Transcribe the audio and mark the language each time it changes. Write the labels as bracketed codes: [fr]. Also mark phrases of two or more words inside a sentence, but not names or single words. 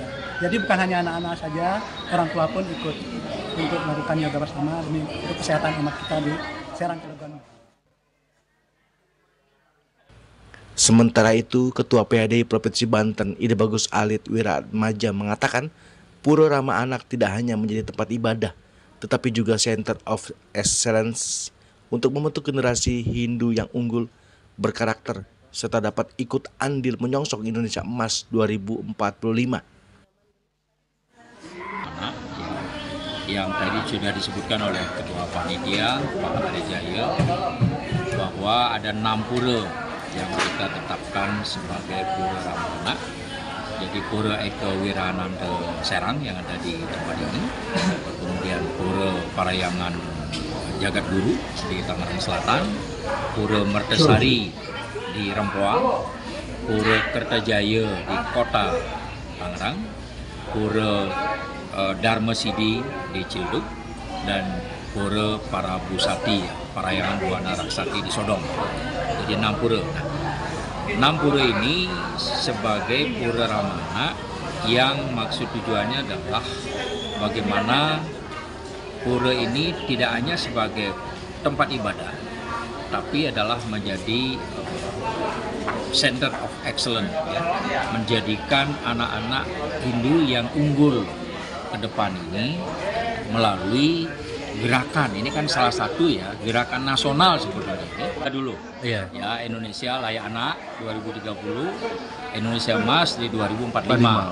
[id] Jadi bukan hanya anak-anak saja, orang tua pun ikut untuk melakukan yoga bersama demi untuk kesehatan anak kita di Serang, Cilegon. Sementara itu, Ketua PHDI Provinsi Banten, Ide Bagus Alit Wiratmaja mengatakan, Pura Ramah Anak tidak hanya menjadi tempat ibadah, tetapi juga [en] center of excellence [id] untuk membentuk generasi Hindu yang unggul, berkarakter, serta dapat ikut andil menyongsong Indonesia Emas 2045. Anak yang tadi sudah disebutkan oleh Ketua Panitia, Pak Ari Jaya, bahwa ada 6 pura yang kita tetapkan sebagai Pura Ramah Anak. Jadi Pura Eka Wira Ananta Serang yang ada di tempat ini, kemudian Pura Parayangan Jagat Guru di Tangerang Selatan, Pura Mertasari di Rempoa, Pura Kertajaya di Kota Tangerang, Pura Dharma Sidi di Cilduk, dan Pura Parabusati Parayangan Buana Raksati di Sodong. Jadi 6 pura. 6 pura ini sebagai Pura Ramah Anak yang maksud tujuannya adalah bagaimana pura ini tidak hanya sebagai tempat ibadah, tapi adalah menjadi [en] center of excellence, [id] ya, menjadikan anak-anak Hindu yang unggul ke depan ini melalui gerakan. Ini kan salah satu ya gerakan nasional sebetulnya ini. Dulu ya Indonesia Layak Anak 2030, Indonesia Emas di 2045.